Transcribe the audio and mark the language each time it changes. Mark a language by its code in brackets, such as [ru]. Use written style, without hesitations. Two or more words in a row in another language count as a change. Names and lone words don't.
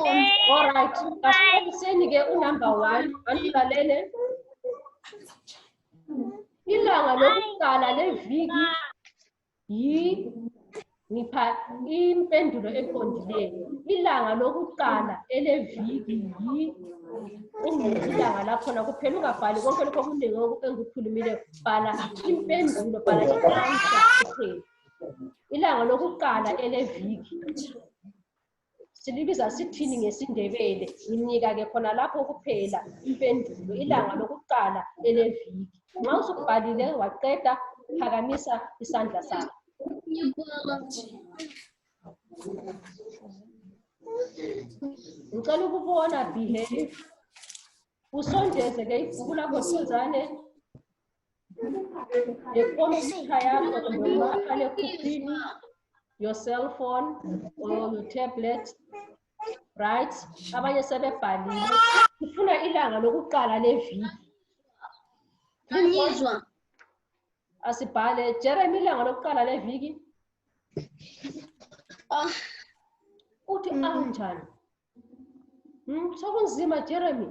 [en] all right [nd] kasiqaliseni ke unumber 1 andilalele ilanga lokuqala leviki ngipha impendulo eqondileyo ilanga lokuqala eleviki ilanga lakhona kuphela ungabhali konke lokho okuningi engikukhulumileyo. Bhala impendulo, bhala i-answer kuphela. Ilanga lokuqala eleviki silibiza sithini ngesindebele? Nginika ke khona lapho kuphela impendulo. Ilanga lokuqala eleviki. Nxa usubhalile waqeda, phakamisa isandla sakho. Ngicela ukubona behave. Usondeze ke ibhuku lakho sizane lekhompyutha yakho kumbe umakhalekhukhwini, [en] your cell phone or your tablet, right? [nd] Abanye sebebhalile. Ufuna ilanga lokuqala leviki. Angizwa. Asibhale Jeremy ilanga lokuqala leviki. Uthi anjani? Sokunzima Jeremy.